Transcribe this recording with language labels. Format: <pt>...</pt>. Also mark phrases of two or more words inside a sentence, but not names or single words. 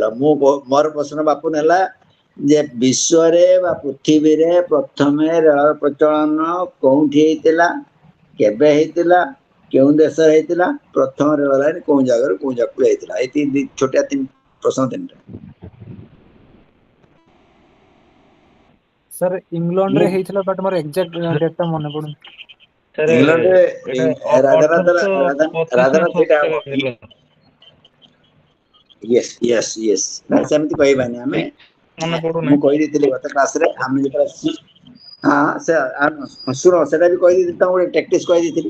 <or>ମୋର ପ୍ରଶ୍ନ ବାପୁନ ହେଲା ଯେ ବିଶ୍ୱରେ ବା ପୃଥିବୀରେ ପ୍ରଥମେ ରେଳର ପ୍ରଚଳନ କୋଉଠି ହେଇଥିଲା, କେବେ ହେଇଥିଲା, କେଉଁ ଦେଶରେ ହେଇଥିଲା, ପ୍ରଥମ ରେଳ ଲାଇନ କୋଉ ଜାଗାରୁ କୋଉ ଜାଗାକୁ ହେଇଥିଲା? ଏଇ ଛୋଟିଆ ପ୍ରଶ୍ନ ତିନିଟା। Sir, England ରେ ହେଇଥିଲା but ମୋର</or> <en>exact date</en> <or>ଟା ମନେ ପଡୁନି। ଇଂଲଣ୍ଡରେ ରାଧାନାଥ ସେଇଟା ହବ।</or> <en>yes yes yes</en> <or>ନାଇଁ ସେମିତି କହିବାନି ଆମେ। ମନେ ପଡୁନି। ମୁଁ କହିଦେଇଥିଲି ଗତ କ୍ଲାସରେ ଆମେ ଯେତେବେଳେ ଶୁଣ ସେଟା ବି କହିଦେଇଥିଲି, ତାଙ୍କୁ ଗୋଟେ ପ୍ରାକ୍ଟିସ କହିଦେଇଥିଲି।</or>